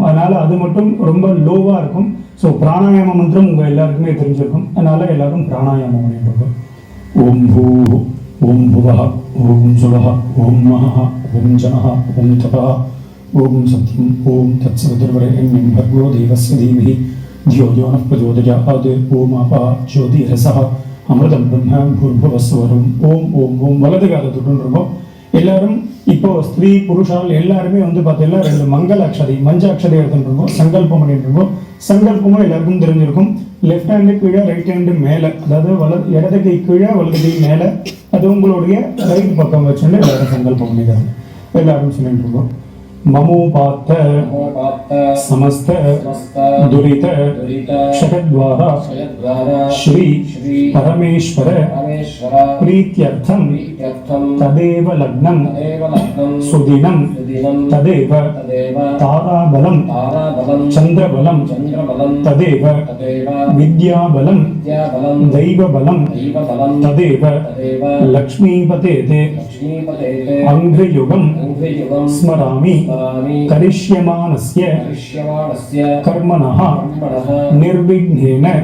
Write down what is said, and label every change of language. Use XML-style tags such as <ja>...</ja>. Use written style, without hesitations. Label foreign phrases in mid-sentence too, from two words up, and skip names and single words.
<ta>அதனால அது மட்டும் ரொம்ப லோவா இருக்கும். ஸோ பிராணாயாம மந்திரம் உங்க எல்லாருக்குமே தெரிஞ்சிருக்கும். அதனால எல்லாரும் பிராணாயாமம் பண்ணிட்டு இருக்கோம்.</ta> <sa>ओम् भू ओम् भुवः ओम् सुवः ओम् महः ओम् जनः ओम् तपः ओम् सत्यम् ओम् तत्सवितुर्वरेण्यम् भर्गो देवस्य धीमहि धियो यो नः प्रचोदयात् ओम् आपो ज्योतिरसः अमृतं ब्रह्म भूर्भुवस्वरम्.</sa> <ta>ஓம் ஓம் ஓம். வலது காலை தொட்டுருக்கோம். எல்லாரும் இப்போ ஸ்திரீ புருஷால் எல்லாருமே வந்து பார்த்தீங்கன்னா 2 மங்கள அக்ஷதை மஞ்ச அக்ஷதை எடுத்துட்டு இருக்கோம். சங்கல்பம் பண்ணிட்டு இருக்கோம். சங்கல்பமும் எல்லாருக்கும் தெரிஞ்சிருக்கும்.</ta> <en>left hand</en> <ta>கீழே,</ta> <en>right hand</en> <ta>மேலே, அதாவது இடது கை கீழே வலது கை மேலே, அது உங்களுடைய ரைட் பக்கம் வச்சுட்டு எல்லாரும் சங்கல்பம் பண்ணிக்கிறாங்க. எல்லாரும் சொல்லிட்டு இருக்கோம்.</ta> <sa>ममोपात्त समस्त दुरित क्षयद्वारा श्री परमेश्वर प्रीत्यर्थम तदेव लग्नं सुदिनं तदेव ताराबलं चंद्रबलं तदेव विद्याबलं दैवबलं तदेव लक्ष्मीपतेते अंघ्रियुगं स्मरामि करिष्यमानस्य कर्मणः निर्विघ्नेन</sa>